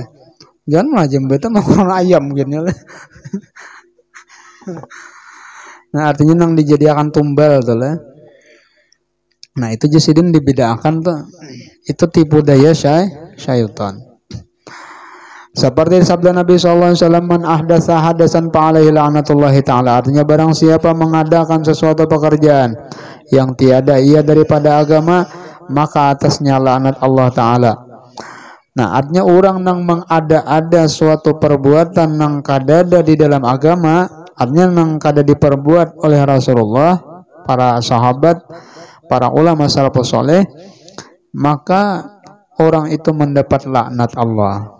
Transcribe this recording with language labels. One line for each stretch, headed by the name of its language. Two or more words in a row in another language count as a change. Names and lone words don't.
Banjar: Jangan malah jembatan makan ayam gini lah. Nah artinya nang dijadikan tumbal tuh lah. Nah itu jasidin dibedakan tuh.
Indonesian: Itu tipu daya syaitan. Seperti sabda Nabi SAW,
Arabic: من أحدث حدثا فعليه لعنة الله تعالى.
Indonesian: Artinya barang siapa mengadakan sesuatu pekerjaan yang tiada ia daripada agama, maka atasnya laknat Allah Ta'ala. Nah artinya orang nang mengada-ada suatu perbuatan nang kadada di dalam agama, artinya nang kada diperbuat oleh Rasulullah, para sahabat, para ulama salafus saleh, maka orang itu mendapat laknat Allah.